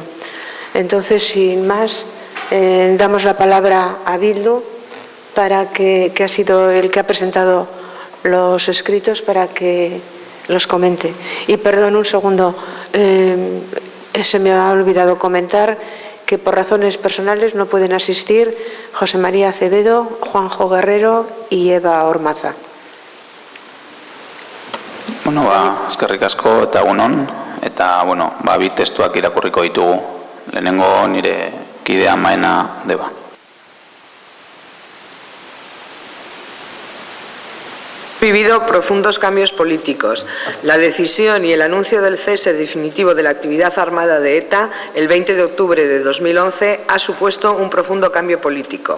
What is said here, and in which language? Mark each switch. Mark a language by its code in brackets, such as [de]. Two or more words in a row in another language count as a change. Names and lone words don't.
[es] Entonces, sin más, damos la palabra a Bildu, que ha sido el que ha presentado los escritos, para que los comente. Y perdón, un segundo, se me ha olvidado comentar que por razones personales no pueden asistir José María Acevedo, Juanjo Guerrero y Eva Ormaza. [eu] Bueno, eskerrik asko eta egunon, eta bi testuak irakurriko ditugu. Lehenengo nire kidea Maena Deba. [es] Vivido profundos cambios políticos. La decisión y el anuncio del cese definitivo de la actividad armada de ETA el 20 de octubre de 2011 ha supuesto un profundo cambio político.